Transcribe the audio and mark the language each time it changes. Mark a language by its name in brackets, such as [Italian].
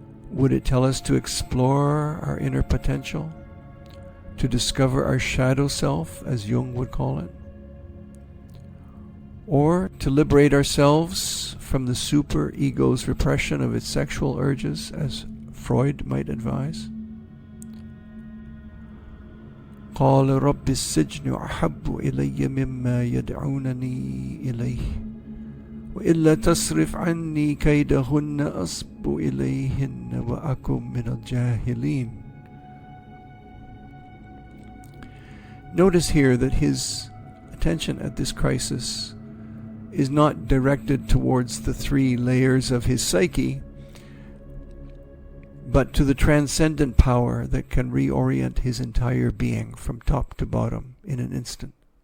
[English] Would it tell us to explore our inner potential, to discover our shadow self, as Jung would call it? Or to liberate ourselves from the super-ego's repression of its sexual urges, as Freud might advise? [Arabic] قال رب السجن أحب إلي مما يدعونني إليه وإلا تصرف عني كيدهن أصب إليهن وأكن من الجاهلين. [English] Notice here that his attention at this crisis is not directed towards the three layers of his psyche, but to the transcendent power that can reorient his entire being from top to bottom in an instant.